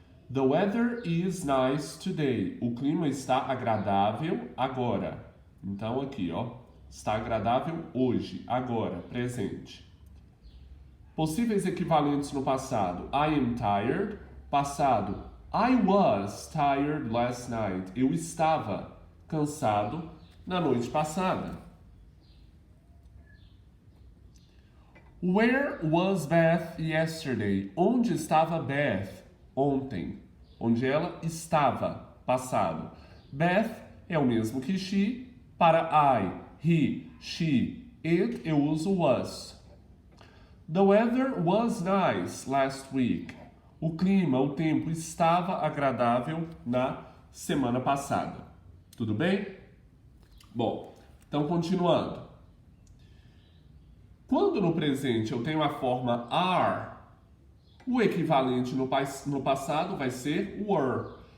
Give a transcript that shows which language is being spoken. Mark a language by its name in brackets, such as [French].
[English] The weather is nice today. [Portuguese] O clima está agradável agora. Então aqui, ó, está agradável hoje, agora, presente. Possíveis equivalentes no passado: [English] I am tired. Passado: I was tired last night. [Portuguese] Eu estava cansado na noite passada. [English] Where was Beth yesterday? [Portuguese] Onde estava Beth ontem? Onde ela estava, passado. Beth é o mesmo que she. Para I, he, she, it, eu uso was. [English] The weather was nice last week. [Portuguese] O clima, o tempo estava agradável na semana passada. Tudo bem? Bom, então continuando. Quando no presente eu tenho a forma are, o equivalente no passado vai ser were.